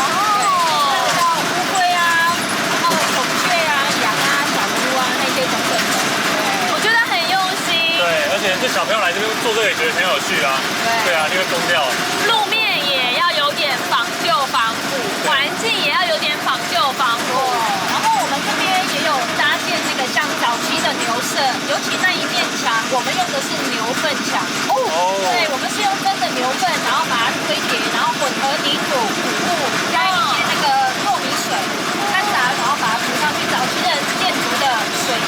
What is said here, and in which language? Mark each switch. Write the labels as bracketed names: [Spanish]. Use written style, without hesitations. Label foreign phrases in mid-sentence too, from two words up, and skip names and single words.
[Chinese] 看到烏龜啊，然後孔雀啊、羊啊、小豬啊那些等等的。我覺得很用心。對，而且這小朋友來這邊做這個也覺得很有趣啊。對啊，就會瘋掉。路面也要有點仿舊仿古，環境也要有點仿舊仿古。然後我们這邊也有搭建那個像早期的牛舍，尤其那一面牆，我們用的是牛糞牆。哦。對，我們是用真的牛糞，然後把它堆疊，然後混合泥土、谷物，加一些那個糯米水摻雜，然後把它塗上去。早期的建築的水泥，